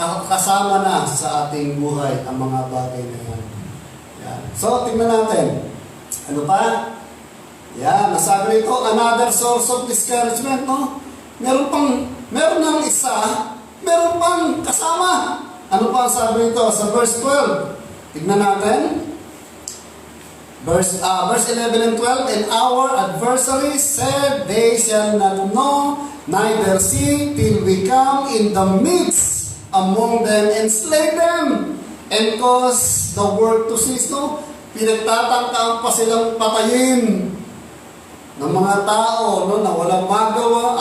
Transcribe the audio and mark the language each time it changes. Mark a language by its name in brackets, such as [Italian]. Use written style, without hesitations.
[Filipino] kasama na sa ating buhay ang mga bagay na yan. Yan. So, tingnan natin. Ano pa? Yan, nasabi rito, [English] another source of discouragement, [Filipino] no? Meron ng isa, meron pang kasama. Ano pa ang sabi rito sa verse 12? Tignan natin. [English] Verse 11 and 12, and our adversaries said, they shall not know, neither see, till we come in the midst among them and slay them, and cause the work to cease. No? [Filipino] Pinagtatangkaan pa silang patayin ng mga tao, no, na walang magawa.